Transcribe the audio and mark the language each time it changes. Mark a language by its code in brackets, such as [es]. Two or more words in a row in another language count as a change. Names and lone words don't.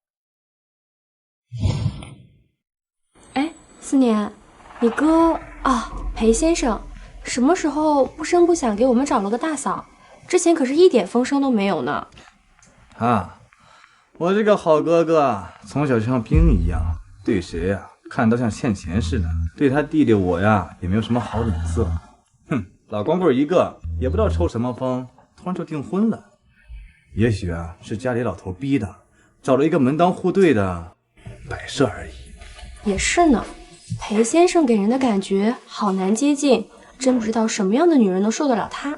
[zh] 哎，思年，你哥裴先生什麼時候不聲不響給我們找了個大嫂？之前可是一點風聲都沒有呢。我這個好哥哥從小就像兵一樣，對誰呀看都像欠錢似的，對他弟弟我呀也沒有什麼好臉色。老光棍一個，也不知道抽什麼風，突然就訂婚了。也許啊是家裡老頭逼的，找了一個門當戶對的擺設而已。也是呢，裴先生給人的感覺好難接近，真不知道什麼樣的女人能受得了他。